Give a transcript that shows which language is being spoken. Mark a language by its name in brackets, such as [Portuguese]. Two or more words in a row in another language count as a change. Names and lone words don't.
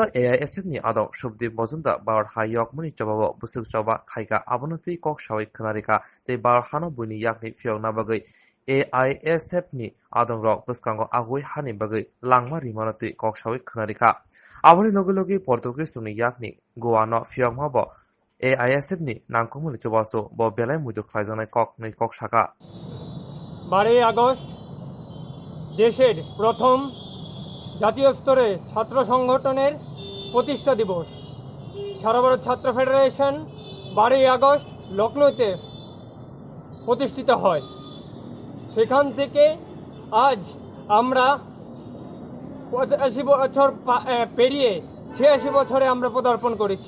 [Kok Borok] AISF ni adong subdip bojunda bawr hayokmani chobabo busuk choba khaiga abonati kok sawai khnarika tei bawr hano buini yakni fiokna bagui AISF ni adong rok buskango agui hani bagui langma rimanati kok sawai khnarika aboni logi Portuguese ni yakni goano fiokmabo AISF ni nangkongmuni chobaso bo belai mujuk khlaijanai kok saka [Bangla] 12 আগস্ট দেশের প্রথম জাতীয় স্তরে ছাত্র সংগঠনের প্রতিষ্ঠা দিবস সারা ভারত ছাত্র ফেডারেশন 12 আগস্ট লখনৌতে প্রতিষ্ঠিত হয়। সেখান থেকে আজ আমরা 85 বছর পেরিয়ে 86 বছরে আমরা পদার্পণ করেছি।